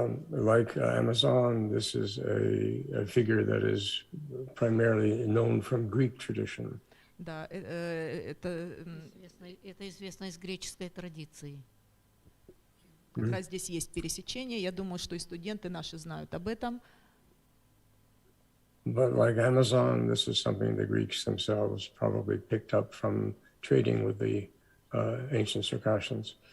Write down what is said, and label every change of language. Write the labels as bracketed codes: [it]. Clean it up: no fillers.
[en] Like Amazon, this is a figure that is primarily known from Greek tradition. [ru] Да, это известно из греческой традиции. Как раз здесь есть пересечение. Я думаю, что и студенты наши знают об этом. [en] But like Amazon, this is something the Greeks themselves probably picked up from trading with the ancient Circassians.